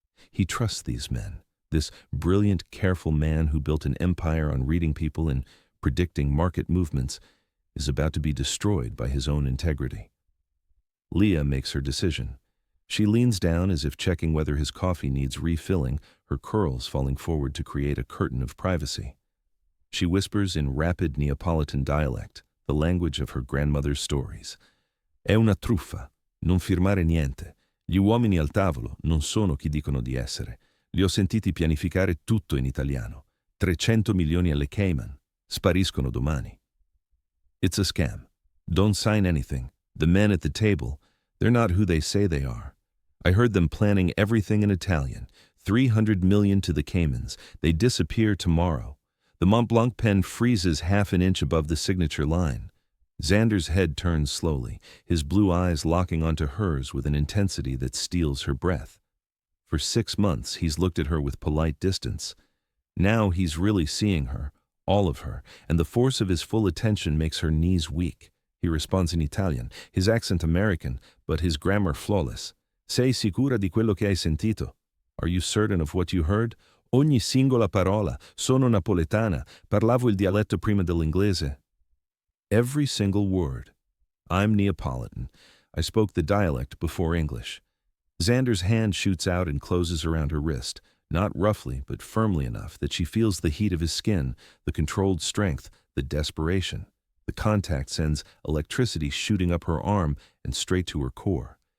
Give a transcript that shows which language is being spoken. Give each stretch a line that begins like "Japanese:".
English: He trusts these men, this brilliant, careful man who built an empire on reading people and predicting market movements, is about to be destroyed by his own integrity. Leah makes her decision. She leans down as if checking whether his coffee needs refilling, her curls falling forward to create a curtain of privacy. She whispers in rapid Neapolitan dialect, the language of her grandmother's stories.
Italian: È una truffa, non firmare niente. Gli uomini al tavolo non sono chi dicono di essere. Li ho sentiti pianificare tutto in italiano. 300 milioni alle Cayman. Spariscono domani.
English: It's a scam. Don't sign anything. The men at the table, they're not who they say they are. I heard them planning everything in Italian. 300 million to the Caymans. They disappear tomorrow. The Mont Blanc pen freezes half an inch above the signature line. Xander's head turns slowly, his blue eyes locking onto hers with an intensity that steals her breath. For 6 months, he's looked at her with polite distance. Now he's really seeing her, all of her, and the force of his full attention makes her knees weak. He responds in Italian, his accent American, but his grammar flawless.
Italian: Sei sicura di quello che hai sentito?
English: Are you certain of what you heard?
Italian: Ogni singola parola. Sono napoletana. Parlavo il dialetto prima dell'inglese.
English: Every single word. I'm Neapolitan. I spoke the dialect before English. Xander's hand shoots out and closes around her wrist, not roughly, but firmly enough that she feels the heat of his skin, the controlled strength, the desperation. The contact sends electricity shooting up her arm and straight to her core.